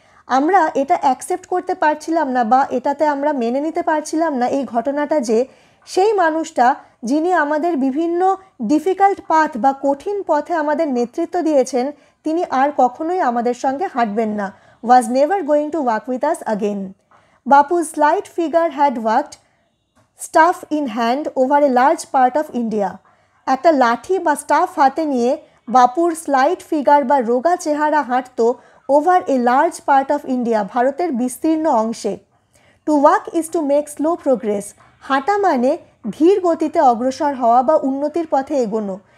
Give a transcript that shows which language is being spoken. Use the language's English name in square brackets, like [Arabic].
[Bangla] আমরা এটা অ্যাকসেপ্ট করতে পারছিলাম না বা এটাতে আমরা মেনে নিতে পারছিলাম না এই ঘটনাটা যে সেই মানুষটা যিনি আমাদের বিভিন্ন ডিফিকাল্ট পাথ বা কঠিন পথে আমাদের নেতৃত্ব দিয়েছেন তিনি আর কখনোই আমাদের সঙ্গে হাঁটবেন না। [English] Was never going to walk with us again. Bapu's slight figure had walked staff in hand over a large part of India. [Bangla] একটা লাঠি বা স্টাফ হাতে নিয়ে বাপুর স্লাইট ফিগার বা রোগা চেহারা হাঁটতো [English] over a large part of India, [Bangla] ভারতের বিস্তীর্ণ অংশে। [English] To walk is to make slow progress. [Bangla] হাঁটা মানে ধীর গতিতে অগ্রসর হওয়া বা উন্নতির পথে এগোনো।